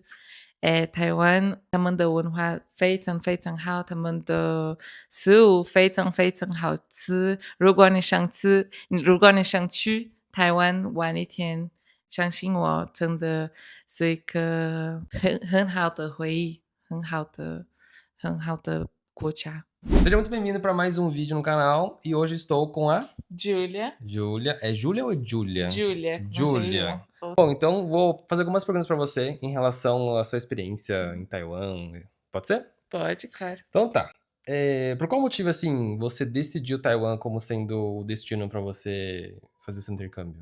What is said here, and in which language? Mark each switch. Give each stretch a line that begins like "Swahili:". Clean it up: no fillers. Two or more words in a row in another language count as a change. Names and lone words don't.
Chinese: 台湾他们的文化非常非常好，他们的食物非常非常好吃。如果你想去台湾玩一天，相信我，真的是一个很好的回忆，很好的国家。
Portuguese: Seja muito bem-vindo para mais um vídeo no canal e hoje estou com a Julia. Júlia. É Júlia ou é Júlia? Julia. Júlia. Bom, então vou fazer algumas perguntas para você em relação à sua experiência em Taiwan. Pode ser? Pode, claro. Então tá. Por qual motivo, assim, você decidiu Taiwan como sendo o destino para você fazer o seu intercâmbio?